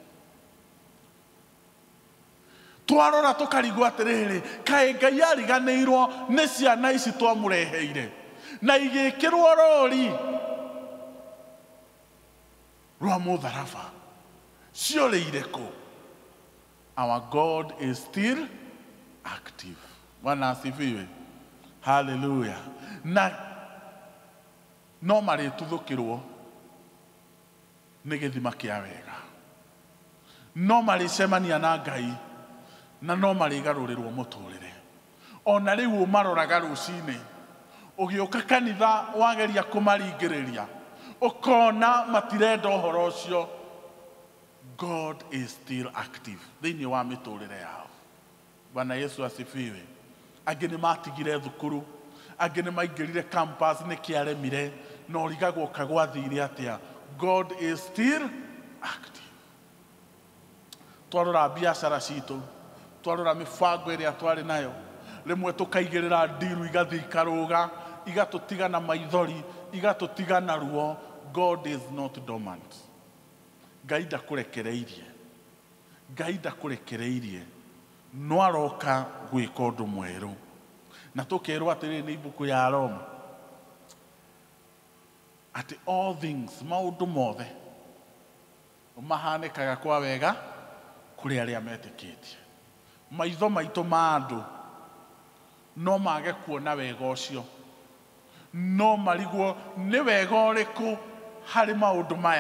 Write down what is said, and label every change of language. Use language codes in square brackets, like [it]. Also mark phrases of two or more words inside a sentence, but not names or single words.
[ki] Twarora tũkarigwo atĩrĩrĩ, kaĩ Ngai ariganĩirwo nĩ ciana ici twamũreheire na igĩkĩrwo rori rwa mũtharaba? Ciorĩ irĩkũ? [en] Our God is still active. [sw] Bwana asifiwe. Hallelujah. [ki] Na no marĩtuthũkĩrwo nĩ gĩthima kĩa wega. No marĩcemania na Ngai na no marĩgarũrĩrwo mũtũrĩre. Ona rĩu maroraga rũcinĩ, ũgĩũka kanitha wageria kũmaringĩrĩria, ũkona matirenda ũhoro ũcio. [en] God is still active [ki] thĩinĩ wa mĩtũrĩre yao. [sw] Bwana Yesu asifiwe. [ki] Angĩ nĩ matigire thukuru, angĩ nĩ maingĩrire campus nĩ kĩaremire, no rigagwo kagwathire atĩa? [en] God is still active. [ki] Twarora biacara citũ, twarora mĩbango ĩrĩa twarĩ nayo, rĩmwe tũkaigĩrĩra ndiru igathiĩ ikarũga, igatũtiga na maithori, igatũtiga na ruo. [en] God is not dormant. [ki] Ngai ndakũrekereirie. Ngai ndakũrekereirie. No aroka gwĩka ũndũ mwerũ. Na tũkerwo atĩrĩrĩ nĩ ibuku ya Roma atĩ [en] all things, [ki] maũndũ mothe mahanĩkaga kwa wega kũrĩ arĩa metĩkĩtie. Maitho maitũ ma andũ no mage kuona wega ũcio, no marigwo nĩ wega ũrĩkũ harĩ maũndũ maya.